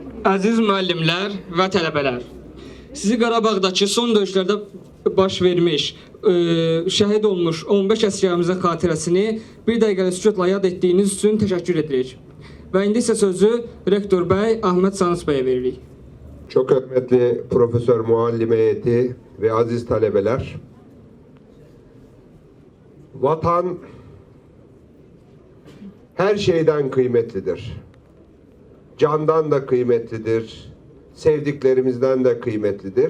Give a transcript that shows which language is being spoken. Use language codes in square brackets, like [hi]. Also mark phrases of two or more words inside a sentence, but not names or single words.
[az] Əziz müəllimlər və tələbələr, sizi Qarabağdakı son döyüşlərdə baş vermiş, şəhid olmuş 15 əsgərimizin xatirəsini bir dəqiqəlik sükutla yad etdiyiniz üçün təşəkkür edirik. Və indi isə sözü Rektor bəy Ahmet Sanus bəyə veririk. [tr] Çok hürmetli Profesör Muallim heyeti ve aziz talebeler, vatan her şeyden kıymetlidir. Candan da kıymetlidir, sevdiklerimizden de kıymetlidir.